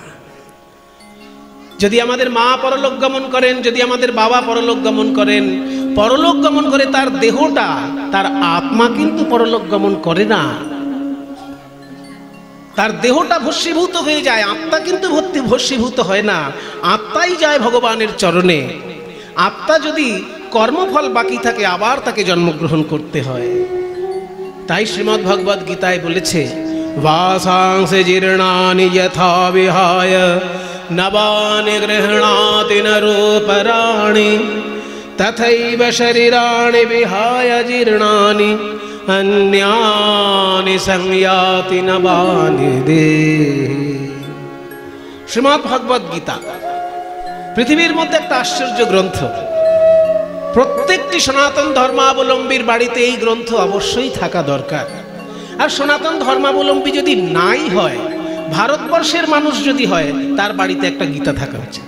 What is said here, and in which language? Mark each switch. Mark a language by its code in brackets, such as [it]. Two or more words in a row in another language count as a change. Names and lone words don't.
[bn] যদি আমাদের মা পরলোক গমন করেন, যদি আমাদের বাবা পরলোক গমন করেন, পরলোক গমন করে তার দেহটা তার আত্মা কিন্তু পরলোক গমন করে না, তার দেহটা ভস্মীভূত হয়ে যায়, আত্মা কিন্তু ভস্মীভূত হয় না, আত্মাই যায় ভগবানের চরণে। আত্মা যদি কর্মফল বাকি থাকে আবার তাকে জন্মগ্রহণ করতে হয়। তাই শ্রীমদ্ ভগবদ গীতায় বলেছে, [sa] वासांसि जीर्णानि यथा विहाय नवानि गृह्णाति नरोपराणि तथैव शरीराणि विहाय जीर्णानि अन्यानि संयाति नवानि देहि। [bn] श्रीमद् भगवद गीता পৃথিবীর মধ্যে একটা আশ্চর্য গ্রন্থ। প্রত্যেকটি সনাতন ধর্মাবলম্বীর বাড়িতে এই গ্রন্থ অবশ্যই থাকা দরকার। আর সনাতন ধর্মাবলম্বী যদি নাই হয়, ভারতবর্ষের মানুষ যদি হয়, তার বাড়িতে একটা গীতা থাকা উচিত।